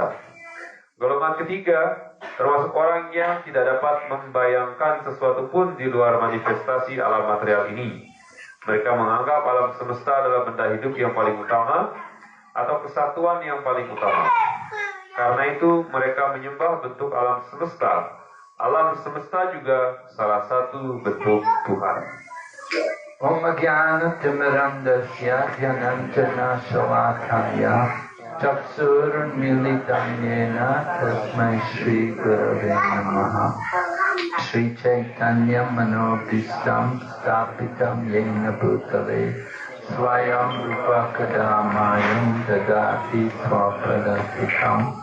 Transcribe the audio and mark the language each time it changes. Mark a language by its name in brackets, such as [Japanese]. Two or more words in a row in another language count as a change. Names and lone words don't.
[Indonesian] Golongan ketiga termasuk orang yang tidak dapat membayangkan sesuatu pun di luar manifestasi alam material ini. Mereka menganggap alam semesta adalah benda hidup yang paling utama atau kesatuan yang paling utama. Karena itu mereka menyembah bentuk alam semesta. Alam semesta juga salah satu bentuk Tuhan. [Sanskrit] ॐ ज्ञान तिमिरान्धस्य ज्ञानाञ्जन शलाकया चक्षुरुन्मीलितं येन तस्मै श्री गुरवे नमः. श्री चैतन्य मनोऽभीष्टं स्थापितं येन भूतले स्वयं रूप कदा मह्यं ददाति स्वपदान्तिकम्.